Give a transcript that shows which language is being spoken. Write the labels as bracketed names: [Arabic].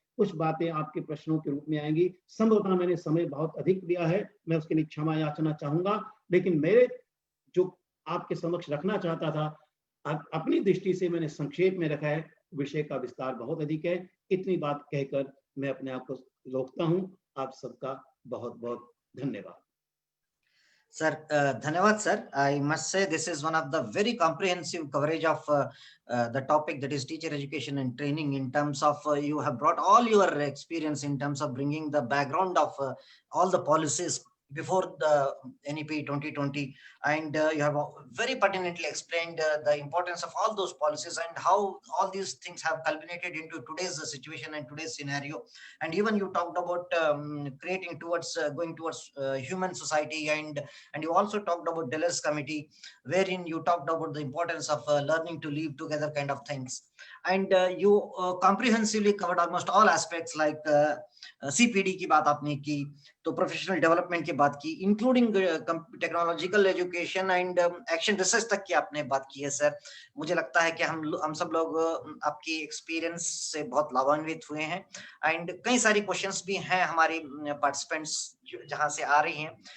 [Hindi] कुछ बातें आपके प्रश्नों के रूप में आएंगी। संभवतः मैंने समय बहुत अधिक लिया है, मैं उसके लिए क्षमा याचना चाहूंगा, लेकिन मेरे जो आपके समक्ष रखना चाहता था अपनी दृष्टि से मैंने संक्षेप में रखा है। विषय का विस्तार बहुत अधिक है। इतनी बात कहकर मैं अपने आप को रोकता हूं। आप सबका बहुत बहुत धन्यवाद। [English] Sir, धन्यवाद sir. I must say this is one of the very comprehensive coverage of the topic, that is teacher education and training, in terms of you have brought all your experience in terms of bringing the background of all the policies before the NEP 2020, and you have very pertinently explained the importance of all those policies and how all these things have culminated into today's situation and today's scenario. And even you talked about creating towards going towards human society, and you also talked about Delors committee, wherein you talked about the importance of learning to live together kind of things. And you comprehensively covered almost all aspects, like [Hindi] CPD की बात आपने की, तो professional development की बात की, [English] including technological education and action research [Hindi] तक की आपने बात की है सर। मुझे लगता है कि हम सब लोग आपकी एक्सपीरियंस से बहुत लाभान्वित हुए हैं, एंड कई सारी क्वेश्चंस भी हैं हमारी पार्टिसिपेंट्स जहां से आ रही हैं।